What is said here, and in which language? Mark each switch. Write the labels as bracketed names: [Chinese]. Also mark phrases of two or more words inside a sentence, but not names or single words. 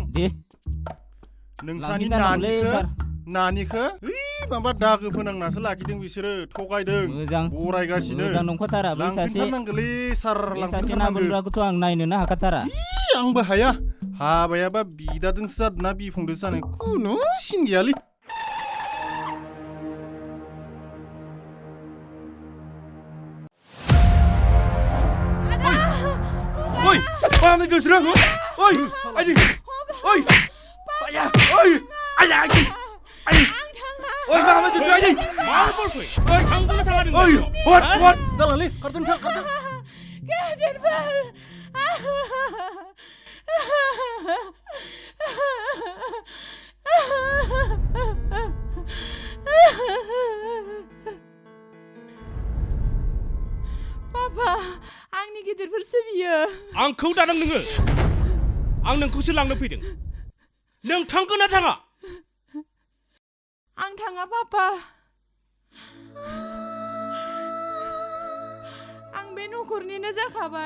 [Bodo] दे नोंसानि नानिखौ माबा दागो फोनांनासो लाखिदों बिसोरो थगायदों मोजां बरायगासिनो मोजां नंखाथारा बै लांफिनथारनांगोलै सार सासे ना बोनग्राखौथ' आं नायनोनो हाखाथारा आंबो हाया हाबायाबा बिदाजोंसो जादोंना बिफंदोंसो जानाय खुनु सिन गैयालै [Malay] Oi! Mama Jogad Boro! Oi! Ajit! Oi! Ayah! Oi! Ayah Ajit! Ajit! Oi, Mama Jogad Boro Ajit! Mana boleh? Oi, tanggung tangan. [English] Oi, what? [Malay] Salah li, kartun. Birmal! [Bodo] Papa, आंनि गिदिरफोरसो बियो आंखौ दानों नोङो आं नोंखौसो लांनो फैदों नों थांगोन ना थाङा आं थाङा पापा आं बे नखरनिनो जाखाबाय